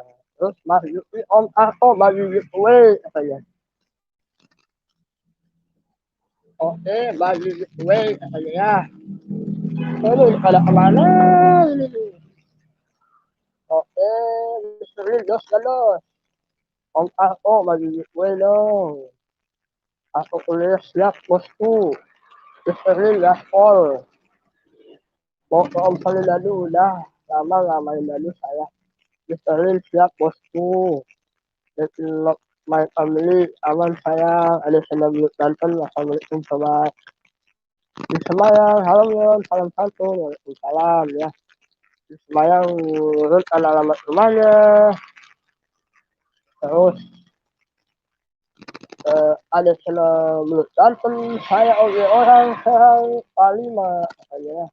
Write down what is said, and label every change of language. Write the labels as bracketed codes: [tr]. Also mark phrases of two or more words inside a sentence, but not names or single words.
[id] Terus Mas Yuki Om Arto bagi giveaway katanya. Oke, bagi giveaway katanya ya. Ini pada kemana ini? Oke, Mr. Dos galos. Om Arto bagi giveaway dong. Arto kuliner siap bosku. Mr. Gaspol. Mau ke Om Salin dulu udah. Lama nggak main dulu saya. Mr. siap bosku. [en] Love my family, [id] aman sayang, ada senang nonton, assalamualaikum sobat. Di Semayang, halo Yon, salam santun, waalaikumsalam ya. Di Semayang, urut alamat rumahnya. Terus ada senang nonton, saya orang serang Palima katanya.